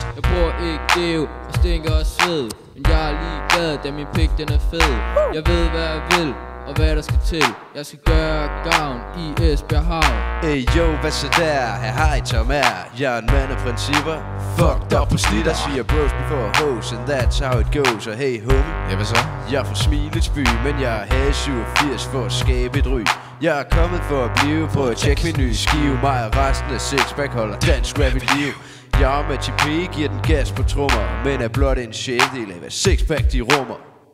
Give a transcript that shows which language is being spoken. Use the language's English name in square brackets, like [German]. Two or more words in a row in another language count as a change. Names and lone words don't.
[Danish] Jeg bruger ikke dæv, og stinker og sved. Men jeg er ligeglad, da min pik den er fed. Jeg ved hvad jeg vil, og hvad der skal til. Jeg skal gøre gavn i Esbjerg Havn. Ey yo, hvad så der? Her har I Tom R. Jeg er en mand af principper. [English] Fucked up [Danish] på slitter. [English] Siger bros before hoes, and that's how it goes. [Danish] Og hey homie, ja hvad så? Jeg er fra Smiletsby, men jeg er 87 for at skabe et ry. Jeg er kommet for at blive, prøv at tjekke min nye skive. Mig og resten af sixpack holder dansk rap i liv. Jeg og Matty P giver den gas på trommer, men er blot en sjældel af hvad sixpack de rummer.